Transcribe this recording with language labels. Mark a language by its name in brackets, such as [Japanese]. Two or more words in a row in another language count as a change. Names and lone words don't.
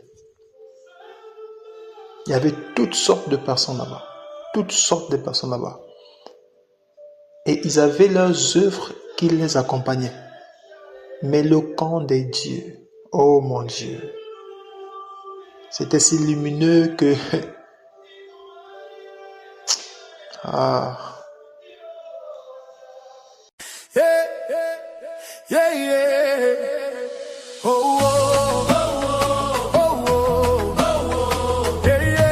[French] Il y avait toutes sortes de personnes là-bas. Toutes sortes de personnes là-bas. Et ils avaient leurs œuvres qui les accompagnaient. Mais le camp des dieux, oh mon Dieu, c'était si lumineux que... ah... [English] Yeah, yeah. Oh, oh, oh, oh, oh, oh, oh, yeah,